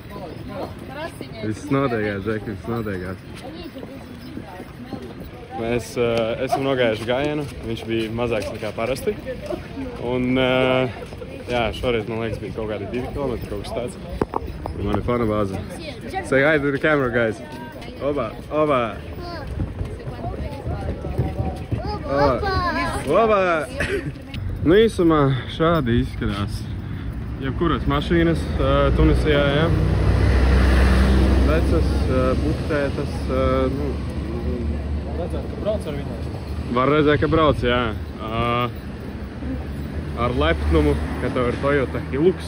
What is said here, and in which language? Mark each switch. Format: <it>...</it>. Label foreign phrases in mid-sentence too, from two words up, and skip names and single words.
<lv>Viss notiekās, Džeki, viss notiekās. Mēs esam nogājuši gājienu. Viņš bija mazāks nekā parasti. Un... jā, šoreiz, man liekas, bija kaut kādi 2 kilometri, kaut kas tāds. Man ir fana bāze.</lv> <en>Say hi to the camera, guys. Oba, oba. Oba.</en> <lv>Nu, īsumā šādi izskatās jebkuras mašīnas Tunisijā, jā. Vecas, buktētas, nu... Redzēt, ka brauc ar viņu. Var redzēt, ka brauc, jā. Ar lepnumu, ka tev ir Toyota Hilux.</lv>